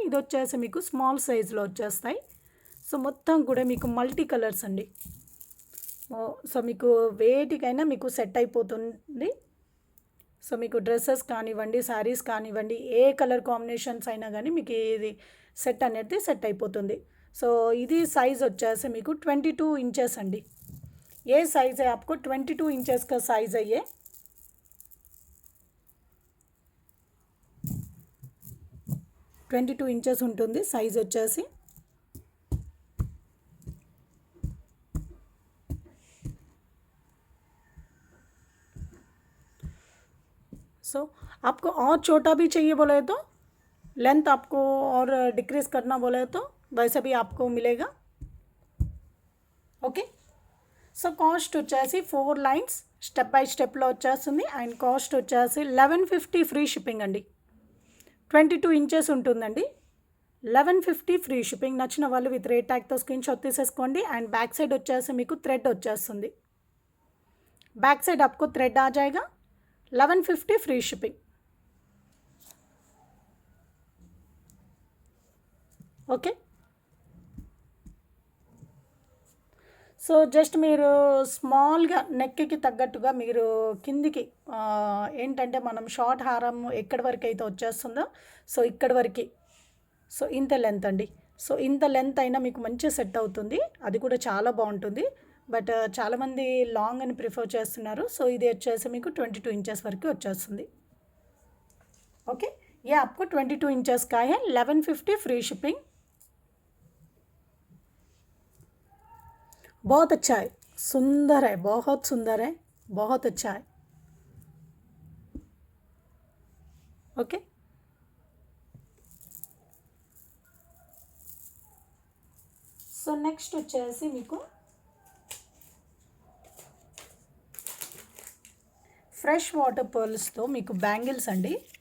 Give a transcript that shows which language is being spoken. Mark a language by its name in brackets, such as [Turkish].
[Telugu] ఇది వచ్చేసి మీకు స్మాల్ సైజులో వచ్చేస్తాయి. సో మొత్తం కూడా మీకు మల్టీ కలర్స్ అండి. సో మీకు వేటికైనా మీకు సెట్ అయిపోతుంది. సో మీకు డ్రెస్సెస్ కానివ్వండి, శారీస్ కానివ్వండి, ఏ కలర్ కాంబినేషన్స్ అయినా కానీ మీకు ఇది సెట్ అనేది సెట్ అయిపోతుంది. సో ఇది సైజ్ వచ్చేసి మీకు 22 ఇంచెస్ అండి. [Hindi] ये साइज़ है आपको 22 इंचेस का साइज़ है ये. [Telugu] ट्वेंटी 22 ఇంచెస్ ఉంటుంది సైజ్ వచ్చేసి. [Hindi] सो आपको और छोटा भी चाहिए बोले तो लेंथ आपको और डिक्रीज करना बोले तो वैसे भी आपको मिलेगा. [Telugu] ओके, సో కాస్ట్ వచ్చేసి 4 లైన్స్ స్టెప్ బై స్టెప్లో వచ్చేస్తుంది. అండ్ కాస్ట్ వచ్చేసి 1150 ఫ్రీ షిప్పింగ్ అండి. 22 ఇంచెస్ ఉంటుందండి, 1150 ఫ్రీ షిప్పింగ్. నచ్చిన వాళ్ళు విత్ రేట్ ట్యాగ్తో స్క్రీన్ షాట్ తీసేసుకోండి. అండ్ బ్యాక్ సైడ్ వచ్చేసి మీకు థ్రెడ్ వచ్చేస్తుంది. బ్యాక్ సైడ్ [Hindi] आपको [Telugu] థ్రెడ్ [Hindi] आ जाएगा. [Telugu] 1150 free shipping. Okay, so just మీరు స్మాల్గా నెక్కి తగ్గట్టుగా మీరు కిందికి ఏంటంటే మనం షార్ట్ హారం ఎక్కడి వరకు అయితే వచ్చేస్తుందో సో ఇక్కడి వరకు, సో ఇంత లెంత్ అండి. సో ఇంత లెంత్ అయినా మీకు మంచి సెట్ అవుతుంది, అది కూడా చాలా బాగుంటుంది. బట్ చాలామంది లాంగ్ అని ప్రిఫర్ చేస్తున్నారు. సో ఇది వచ్చేసి మీకు 22 ఇంచెస్ వరకు వచ్చేస్తుంది. [Hindi] ఓకే, ये आपको 22 इंचेस का है, 1150 फ्री शिपिंग. बहुत अच्छा है, सुंदर है, बहुत सुंदर है, बहुत अच्छा है. [Telugu] ओके, సో నెక్స్ట్ వచ్చేసి మీకు ఫ్రెష్ వాటర్ పర్ల్స్తో మీకు బ్యాంగిల్స్ అండి.